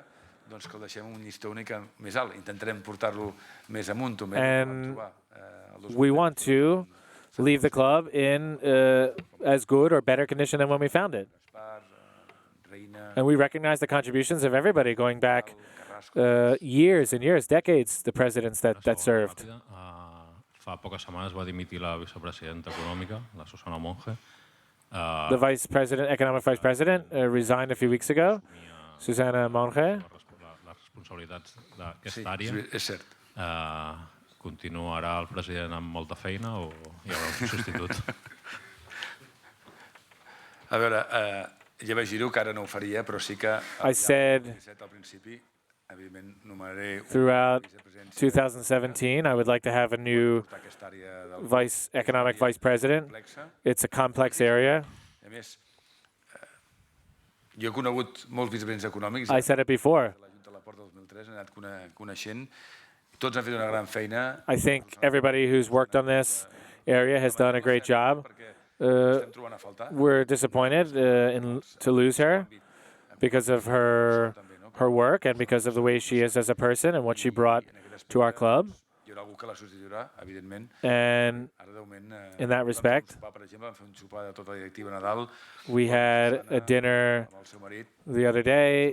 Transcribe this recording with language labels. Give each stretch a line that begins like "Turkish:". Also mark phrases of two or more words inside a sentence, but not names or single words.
English: And we want to leave the club in as good or better condition than when we found it. And we recognize the contributions of everybody going back years and years, decades, the presidents that served.
Catalan: Fa poques setmanes va dimitir la vicepresidenta econòmica, la Susana Monge.
English: The economic vice president, resigned a few weeks ago, Susana Monge.
Catalan: Les responsabilitats d'aquesta àrea. És cert. Continuarà el president amb molta feina o hi haurà un substitut? A veure, ja vaig dir-ho, que ara no ho faria, però sí que
English: I said throughout 2017, I would like to have a new economic vice president. It's a complex area.
Catalan: Jo he conegut molts vicepresidents econòmics.
English: I said it before.
Catalan: Tots han fet una gran feina.
English: I think everybody who's worked on this area has done a great job. We're disappointed to lose her because of her work and because of the way she is as a person and what she brought to our club. And in that respect, we had a dinner the other day.